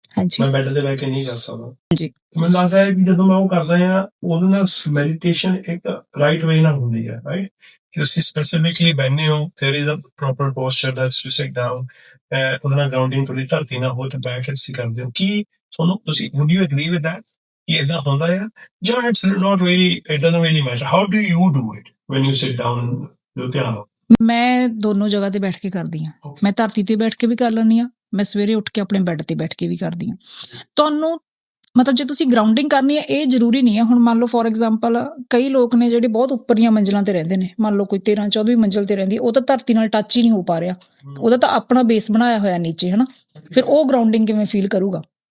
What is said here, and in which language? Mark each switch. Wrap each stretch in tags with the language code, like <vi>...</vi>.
<pa>ਹਾਂਜੀ, ਮੈਂ ਬੈੱਡ ਤੇ ਬੈਠ ਕੇ ਨਹੀਂ ਕਰ ਸਕਦਾ। ਹਾਂਜੀ, ਮੈਨੂੰ ਲੱਗਦਾ ਹੈ ਕਿ ਜਦੋਂ ਮੈਂ ਉਹ ਕਰਦਾ ਹਾਂ, ਉਹਦੇ ਨਾਲ ਮੈਡੀਟੇਸ਼ਨ ਇੱਕ ਰਾਈਟ ਵੇ ਨਾਲ ਹੁੰਦੀ ਹੈ, ਰਾਈਟ? ਤੁਸੀਂ ਸਪੈਸੀਫਿਕਲੀ ਬੈਠੇ ਹੋ,</pa> <en>there is a proper posture that you sit down,</en> <pa>ਉਹਦੇ ਨਾਲ ਗਰਾਊਂਡਿੰਗ ਥੋੜੀ ਧਰਤੀ ਨਾਲ ਹੋ ਤੇ ਬੈਠ ਕੇ ਤੁਸੀਂ ਕਰਦੇ ਹੋ। ਕੀ ਤੁਹਾਨੂੰ</pa> <en>would you agree with that?</en> <pa>ਕਿ ਏਦਾਂ ਹੁੰਦਾ ਹੈ ਜਾਂ</pa> <en>it's not really, it doesn't really matter? How do you do it when you sit down</en> <pa>ਜੋ ਧਿਆਨ? ਮੈਂ ਦੋਨੋਂ ਜਗ੍ਹਾ ਤੇ ਬੈਠ ਕੇ ਕਰਦੀ ਹਾਂ। ਮੈਂ ਧਰਤੀ ਤੇ ਬੈਠ ਕੇ ਵੀ ਕਰ ਲੈਂਦੀ ਹਾਂ, ਮੈਂ ਸਵੇਰੇ ਉੱਠ ਕੇ ਆਪਣੇ ਬੈੱਡ ਤੇ ਬੈਠ ਕੇ ਵੀ ਕਰਦੀ ਹਾਂ। ਤੁਹਾਨੂੰ ਮਤਲਬ ਜੇ ਤੁਸੀਂ ਗਰਾਊਂਡਿੰਗ ਕਰਨੀ ਹੈ, ਇਹ ਜ਼ਰੂਰੀ ਨਹੀਂ ਹੈ। ਹੁਣ ਮੰਨ ਲਓ ਫੋਰ ਐਗਜ਼ਾਮਪਲ ਕਈ ਲੋਕ ਨੇ ਜਿਹੜੇ ਬਹੁਤ ਉੱਪਰੀਆਂ ਮੰਜ਼ਿਲਾਂ ਤੇ ਰਹਿੰਦੇ ਨੇ, ਮੰਨ ਲਓ ਕੋਈ 13-14ਵੀਂ ਮੰਜ਼ਿਲ ਤੇ ਰਹਿੰਦੀ, ਉਹ ਤਾਂ ਧਰਤੀ ਨਾਲ ਟੱਚ ਹੀ ਨਹੀਂ ਹੋ ਪਾ ਰਿਹਾ, ਉਹਦਾ ਤਾਂ ਆਪਣਾ ਬੇਸ ਬਣਾਇਆ ਹੋਇਆ ਨੀਚੇ, ਹੈ ਨਾ, ਫਿਰ ਉਹ ਗਰਾਊਂਡਿੰਗ ਕਿਵੇਂ ਫੀਲ ਕਰੂਗਾ?</pa>